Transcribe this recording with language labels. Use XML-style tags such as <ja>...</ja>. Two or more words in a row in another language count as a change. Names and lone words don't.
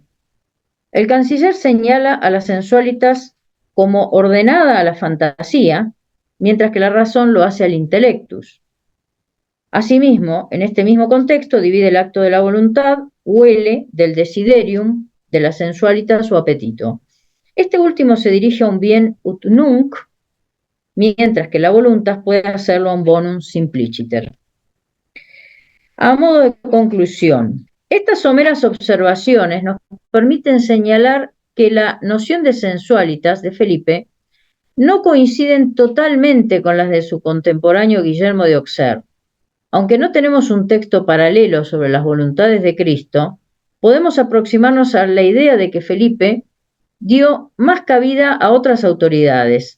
<es>El canciller señala a las sensualitas como ordenada a la fantasía, mientras que la razón lo hace al intellectus. Asimismo, en este mismo contexto, divide el acto de la voluntad, huele, del desiderium, de la sensualitas o apetito. Este último se dirige a un bien</es> <la>ut nunc,</la> <es>mientras que la voluntas puede hacerlo a un</es> <la>bonum simpliciter.</la> <es>A modo de conclusión, estas someras observaciones nos permiten señalar que la noción de sensualitas de Felipe no coinciden totalmente con las de su contemporáneo Guillermo de Auxerre. Aunque no tenemos un texto paralelo sobre las voluntades de Cristo, podemos aproximarnos a la idea de que Felipe dio más cabida a otras autoridades.</es>